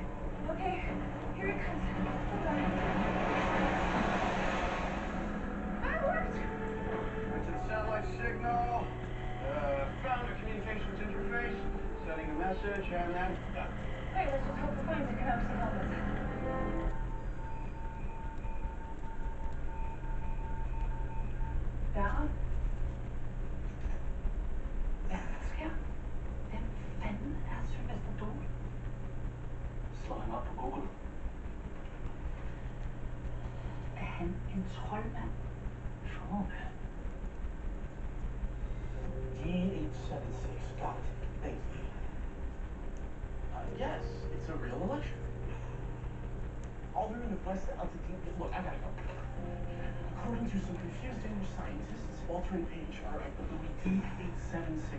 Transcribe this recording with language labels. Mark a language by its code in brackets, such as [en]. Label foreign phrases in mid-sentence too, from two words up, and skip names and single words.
[en] Okay, here it comes. Hold on. That worked! Went to the satellite signal. Found a communications interface. Sending a message and then done. Hey, let's just hope it finds it. Can obviously help us. [da] Ja? Sker? Hvem fanden er Sylvester Dahl? Slå ham op på Google. Er han en troldmand? [en] Trollman. D876 got it. Thanks, Lee. Yes, it's a real election. Alderman of West Altitude. Look, I gotta go. According to some confused English scientists, Walter and Page are at the D876.